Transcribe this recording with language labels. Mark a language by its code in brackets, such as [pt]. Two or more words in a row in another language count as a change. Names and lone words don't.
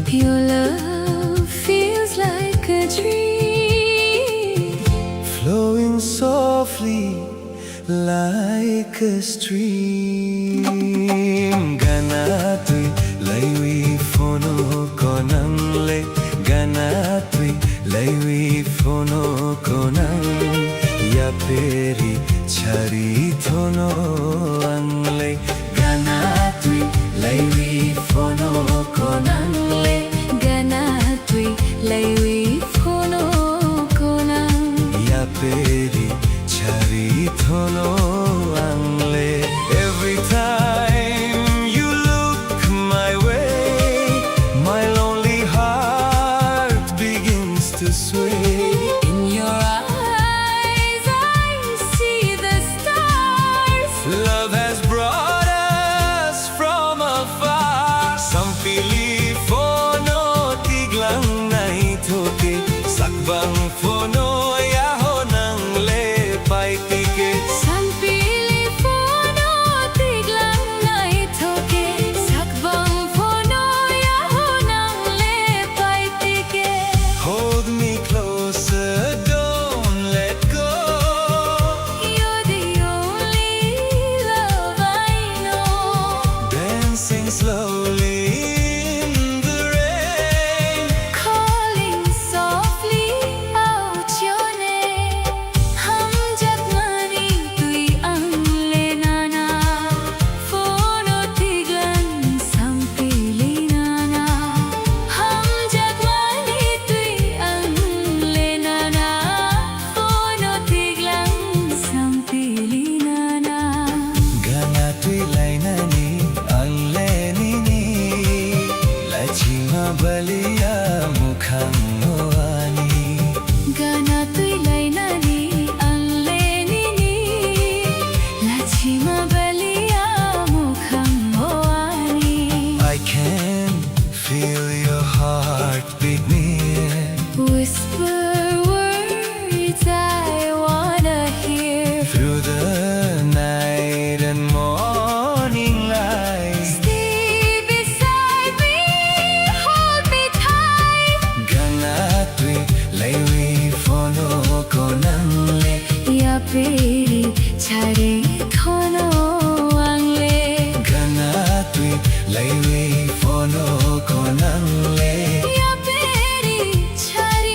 [en] Your love feels like a dream Flowing softly like a stream. [trp] Ganatui laiwi fono konangle. Ganatui laiwi fono konang. Ya peri chari thono angle. Ganatui laiwi fono konangle. ganatui laiwi phono konang Ya peri chari thono angle. [en] Every time you look my way, my lonely heart begins to sway. in your eyes I see the stars Love has brought us from afar. [trp] Some pili fono tiglang nai thoke. Sakbang fono yaho nang le pai tike. Sampili phono tiglang nai thoke sakbang phono yaho nang le pai tike [en] Hold me closer, don't let go. You're the only love I know Dancing slowly in the rain. calling softly out your name [trp] hum jab mani tui ang le nana phono tiglang sampili nana hum jab mani tui ang le nana phono tiglang sampili nana Ganatui lainani anlenini. Lachima balia mukhang hoani. ganatui lainani ang lenini lachima balia mukhang hoani [en] I can feel your heart beat near. whisper words I wanna hear Through the night and morning light. stay beside me hold me tight [trp] Ganatui laiwi fono konangle. ya peri chare thono angle Ganatui laiwi fono konangle. ya peri chari